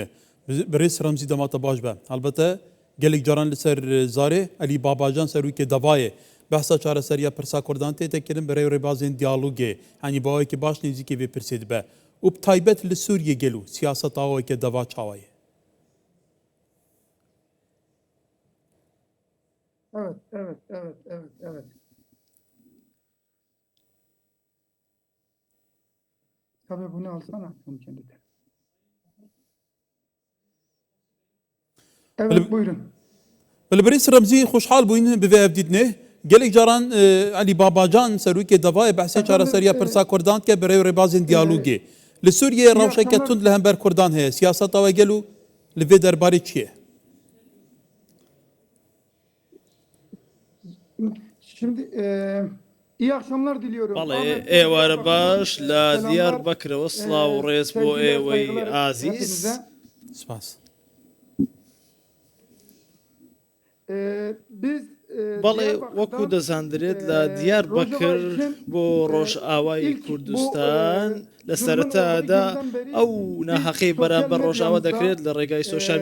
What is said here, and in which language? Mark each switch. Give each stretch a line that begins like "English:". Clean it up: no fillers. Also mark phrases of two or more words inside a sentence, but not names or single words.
Kurdish: Birêz Remzî demata baş be. Helbete gelek caran li ser zarê Elî Babacan serokê Davayê behsa çareseriya pirsa Kurdan tê tekirin bi rêw rêbazên diyalogê henî bawekî baş nêzîkê vê pirsê dibe. û bi taybet li Sûriyê gelo siyaseta weke deva çawa ye.
Turkish: Evet. Tabii bunu alsana. Bunu kendine. Evet buyurun.
Kurdish: Li Birêz Remzî xoşhal bûyîn bi vê evdîtinê gelek caran Elî Babacan serokê Davayê behsê çareseriya pirsa Kurdan ke bi rêw rêbazên diyalogê. Li Sûriyê rewşeke tund li hember Kurdan heye. Siyaseta we gelo li vê derbarê çi ye?
Turkish: Şimdi iyi akşamlar diliyorum.
Central Kurdish: بەڵێ ئێوارە باش لە دیاربەکرەوە سڵاو و ڕێز بۆ ئێوەی ئازیز. Spas.
Turkish: Biz
Central Kurdish: بەڵێ وەکو دەزاندرێت لە دیاربەکر بۆ ڕۆژئاوای کوردستان لە سەرەتادا ئەو ناحەقەی بەرامبەر ڕۆژئاوا دەکرێت لە ڕێگای سۆشیال